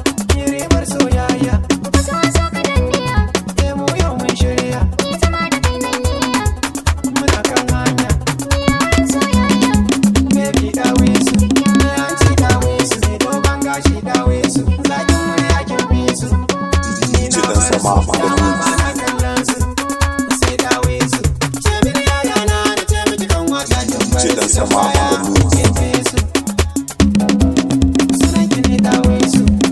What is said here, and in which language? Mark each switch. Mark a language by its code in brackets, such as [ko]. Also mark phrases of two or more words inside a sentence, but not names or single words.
[ha] Ki ribar soyayya, ke mu yau mun shirya, muna kan hanya. Baby dawisu, ni an ce dawisu, sai dogon gashi dawisu, zakin murya kin fi su. [en] D J Dan Sama on the mix. [ha] Ana kallon su, sai dawisu. Ce mini yaya na da ce miki kan wata kin D J Dan bar su, Sama [en] on the mix. [ha] kin fi su. Sunan ki ne dawisu.